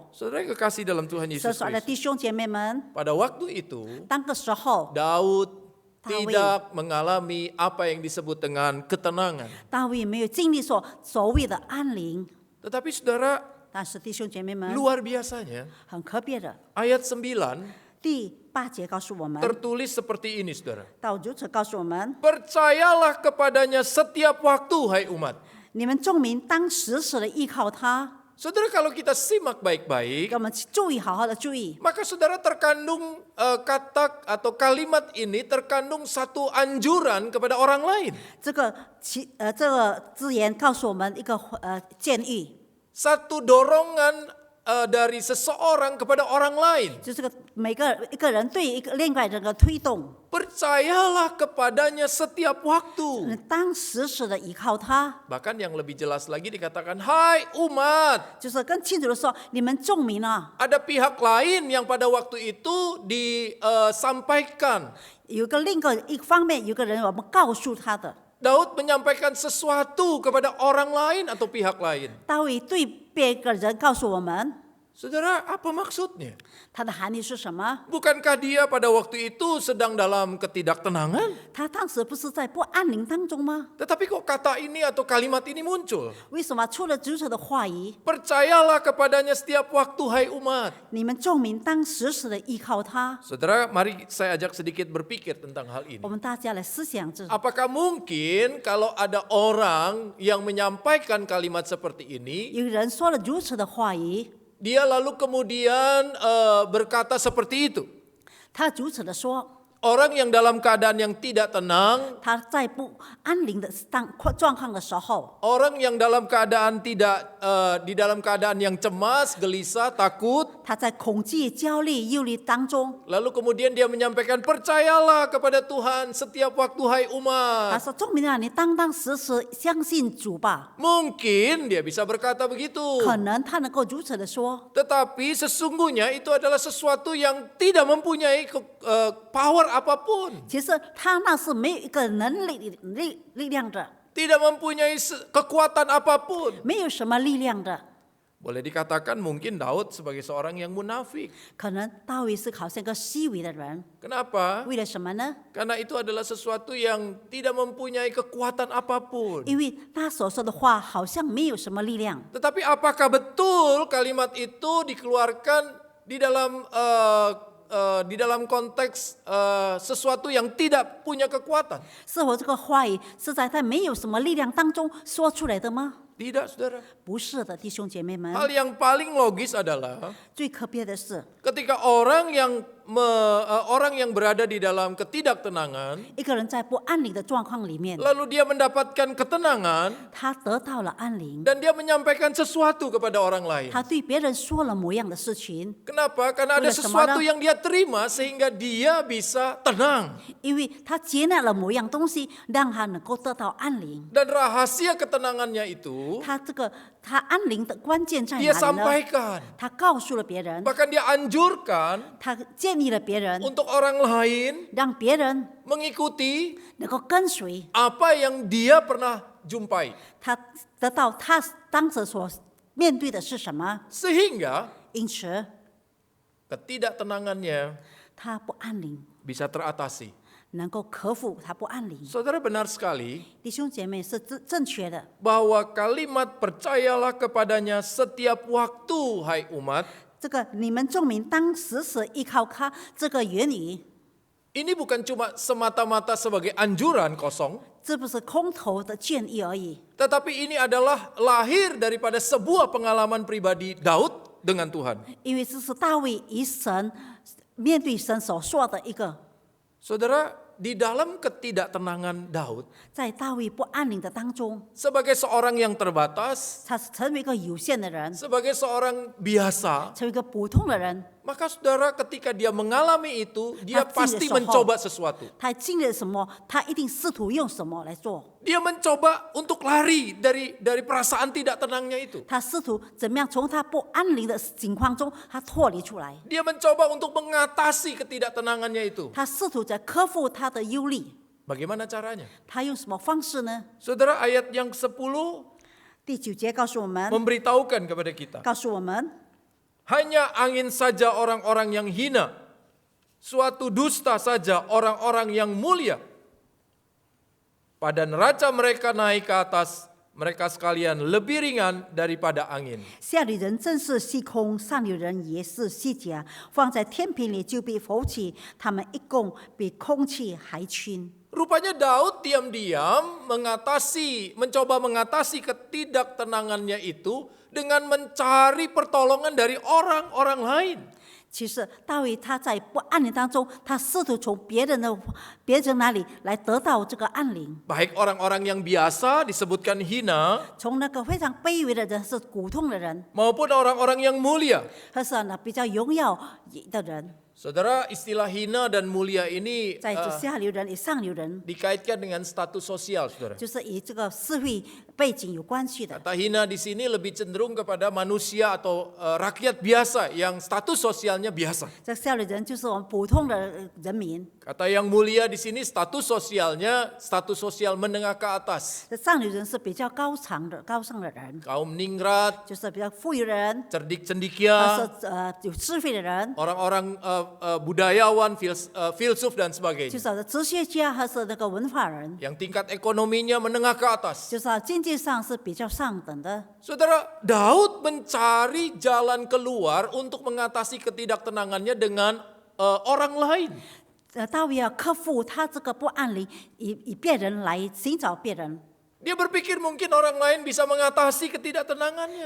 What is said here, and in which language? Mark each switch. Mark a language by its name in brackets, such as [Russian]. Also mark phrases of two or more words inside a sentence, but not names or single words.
[Indonesian] Saudara yang kekasih dalam Tuhan [Chinese] 所以 Yesus 说，的 Kristus. 弟兄姐妹们， [Indonesian] Pada waktu itu, [Chinese] 当个时候， [Indonesian] Daud Daud. tidak mengalami apa yang disebut dengan ketenangan. [Chinese] 大卫没有经历所谓的安宁， [Indonesian] Tetapi saudara, [Chinese] 但是弟兄姐妹们， [Indonesian] luar biasanya, [Chinese] 很可别的。 [Indonesian] ayat 9 [Chinese] 第8节告诉我们， [Indonesian] tertulis seperti ini saudara. [Chinese] 道如此告诉我们： [Indonesian] Percayalah kepadanya setiap waktu, hai umat. [Chinese] 你们众民当时时的依靠他。 [Indonesian] Saudara, kalau kita simak baik-baik, [Chinese] 给我们注意，好好的注意。 [Indonesian] maka saudara terkandung kata atau kalimat ini terkandung satu anjuran kepada orang lain. [Chinese] 这个字眼告诉我们一个建议， [Indonesian] Satu dorongan dari seseorang kepada orang lain. [Chinese] 就是一个人对另外人的推动。 [Indonesian] Percayalah kepadanya setiap waktu. [Chinese] 当时时的依靠他， [Indonesian] Bahkan yang lebih jelas lagi dikatakan, hai umat. [Chinese] 就是更清楚的说，你们众民啊， [Indonesian] Ada pihak lain yang pada waktu itu disampaikan. [Chinese] 有另一方面，有个人我们告诉他的， [Indonesian] Daud menyampaikan sesuatu kepada orang lain atau pihak lain. [Chinese] 大卫对别个人告诉我们， [Indonesian] Saudara, apa maksudnya? [Chinese] 它的含义是什么？ [Indonesian] Bukankah dia pada waktu itu sedang dalam ketidaktenangan? [Chinese] 他当时不是在不安宁当中吗？ [Indonesian] Tetapi kok kata ini atau kalimat ini muncul? [Chinese] 为什么出了主者的话语？ [Indonesian] Percayalah kepadanya setiap waktu, hai umat. [Chinese] 你们众民当时时的依靠他。 [Indonesian] Saudara, mari saya ajak sedikit berpikir tentang hal ini. [Chinese] 我们大家来思想这， [Indonesian] Apakah mungkin kalau ada orang yang menyampaikan kalimat seperti ini, [Chinese] 有人说了如此的话语， [Indonesian] dia lalu kemudian berkata seperti itu? [Chinese] 他如此的说， [Indonesian] Orang yang dalam keadaan yang tidak tenang, [Chinese] 他在不安宁的状况的时候， [Indonesian] orang yang dalam keadaan tidak di dalam keadaan yang cemas, gelisah, takut, [Chinese] 他在恐惧、焦虑、忧虑当中， [Indonesian] lalu kemudian dia menyampaikan, percayalah kepada Tuhan setiap waktu, hai [Chinese] 他 [Indonesian] umat. [Chinese] 说：“众民啊，你当时时相信主吧。 [Indonesian] Mungkin dia bisa berkata begitu. ” [Chinese] 可能他能够如此的说， [Indonesian] Tetapi sesungguhnya itu adalah sesuatu yang tidak mempunyai power apapun. [Chinese] 其实他那是没有一个能力量的， [Indonesian] Tidak mempunyai kekuatan apapun. [Chinese] 没有什么力量的。 [Indonesian] Boleh dikatakan mungkin Daud sebagai seorang yang munafik. [Chinese] 可能大卫是好像个虚伪的人， [Indonesian] Kenapa? [Chinese] 为了什么呢？ [Indonesian] Karena itu adalah sesuatu yang tidak mempunyai kekuatan apapun. [Chinese] 因为他所说的话好像没有什么力量。 [Indonesian] Tetapi apakah betul kalimat itu dikeluarkan di dalam konteks sesuatu yang tidak punya kekuatan? [Chinese] 是否这个话语是在他没有什么力量当中说出来的吗？ [Indonesian] Tidak, saudara. [Chinese] 不是的，弟兄姐妹们。 [Indonesian] Hal yang paling logis adalah [Chinese] 最可悲的是， [Indonesian] ketika orang yang berada di dalam ketidaktenangan, [Chinese] 一个人在不安宁的状况里面， [Indonesian] lalu dia mendapatkan ketenangan [Chinese] 他得到了安宁， [Indonesian] dan dia menyampaikan sesuatu kepada orang lain. [Chinese] 他对别人说了某样的事情， [Indonesian] Kenapa? Karena ada Boleh sesuatu semana? yang dia terima sehingga dia bisa tenang. [Chinese] 因为他接纳了某样东西，让他能够得到安宁。 [Indonesian] Dan rahasia ketenangannya itu [Chinese] 他安宁的关键在 [Indonesian] dia [Chinese] 哪里呢？ [Indonesian] sampaikan. [Chinese] 他告诉了别人， [Indonesian] Bahkan dia anjurkan [Chinese] 他建议了别人， [Indonesian] untuk orang lain [Chinese] 让别人 [Indonesian] mengikuti [Chinese] 能够跟随 [Indonesian] apa yang dia pernah jumpai. [Chinese] 他，得到他当时所面对的是什么。 [Indonesian] Sehingga [Chinese] 因此， [Indonesian] ketidaktenangannya [Chinese] 他不安宁， [Indonesian] bisa teratasi. [Chinese] 能够克服他不安宁。 [Indonesian] Saudara benar sekali [Chinese] 弟兄姐妹是正确的， [Indonesian] bahwa kalimat percayalah kepadanya setiap waktu, hai umat, [Chinese] 这个你们众民当时是依靠他这个言语， [Indonesian] ini bukan cuma semata-mata sebagai anjuran kosong, [Chinese] 这不是空头的建议而已， [Indonesian] tetapi ini adalah lahir daripada sebuah pengalaman pribadi Daud dengan Tuhan. [Chinese] 因为这是大卫与神面对神所说的一个。 [Indonesian] Saudara, di dalam ketidaktenangan Daud, [Chinese] 在大卫不安宁的当中， [Indonesian] sebagai seorang yang terbatas, [Chinese] 他成为一个有限的人， [Indonesian] sebagai seorang biasa, [Chinese] 成为一个普通的人。 [Indonesian] maka saudara ketika dia mengalami itu, dia pasti mencoba sesuatu. [Chinese] 他经历了什么，他一定试图用什么来做。 [Indonesian] Dia mencoba untuk lari dari perasaan tidak tenangnya itu. [Chinese] 他试图怎么样从他不安宁的境况中，他脱离出来。 [Indonesian] Dia mencoba untuk mengatasi ketidaktenangannya itu. [Chinese] 他试图在克服他的忧虑。 [Indonesian] Bagaimana caranya? [Chinese] 他用什么方式呢？ [Indonesian] Saudara, ayat yang 10 [Chinese] 第9节告诉我们， [Indonesian] memberitahukan kepada kita. [Chinese] 告诉我们， [Indonesian] Hanya angin saja orang-orang yang hina, suatu dusta saja orang-orang yang mulia. Pada neraca mereka naik ke atas, mereka sekalian lebih ringan daripada angin. [Chinese] 下流人正是虚空，上流人也是虚假，放在天平里就被浮起，他们一共比空气还轻。 [Indonesian] Rupanya Daud diam-diam mencoba mengatasi ketidaktenangannya itu dengan mencari pertolongan dari orang-orang lain. [Chinese] 其实大卫他在不安宁当中，他试图从别人那里来得到这个安宁。 [Indonesian] Baik orang-orang yang biasa disebutkan hina, [Chinese] 从那个非常卑微的人是苦痛的人， [Indonesian] maupun orang-orang yang mulia. [Chinese] 或是呢比较荣耀的人， [Indonesian] Saudara, istilah hina dan mulia ini [Chinese] 在这下流人与上流人， [Indonesian] dikaitkan dengan status sosial, saudara. [Chinese] 就是与这个社会背景有关系的。 [Indonesian] Kata hina di sini lebih cenderung kepada manusia atau rakyat biasa yang status sosialnya biasa. [Chinese] 这下流人就是我们普通的人民， [Indonesian] Kata yang mulia di sini status sosialnya status sosial menengah ke atas. [Chinese] 这上流人是比较高尚的人， [Indonesian] Kaum ningrat, [Chinese] 就是比较富裕的人， [Indonesian] cerdik [Chinese] 或 [Indonesian] cendikia, [Chinese] 是有智慧的人， [Indonesian] orang-orang budayawan, filsuf dan [Chinese] 就 [Indonesian] sebagainya. [Chinese] 是哲学家或是那个文化人， [Indonesian] Yang tingkat ekonominya menengah ke atas. [Chinese] 就是经济上是比较上等的。 [Indonesian] Saudara, Daud mencari jalan keluar untuk mengatasi ketidaktenangannya dengan orang lain. [Chinese] 大卫要克服他这个不安宁，以别人来寻找别人。 [Indonesian] Dia berpikir mungkin orang lain bisa mengatasi ketidaktenangannya.